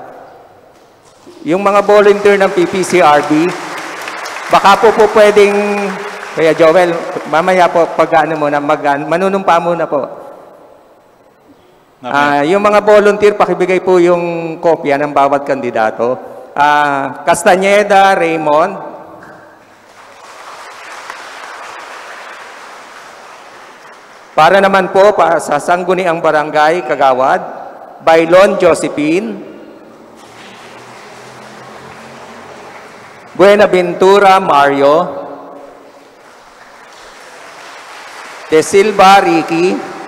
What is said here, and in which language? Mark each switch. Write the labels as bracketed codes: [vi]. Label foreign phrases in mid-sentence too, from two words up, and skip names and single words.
[tl] Yung mga volunteer ng PPCRB, baka po pwedeng, Kuya Joel, mamaya po pag manunumpa muna po. Yung mga volunteer, pakibigay po yung kopya ng bawat kandidato. Castañeda Raymond. Para naman po sa Sangguniang Barangay, Kagawad, Bailon Josephine. Buenaventura Mario, De Silva Ricky,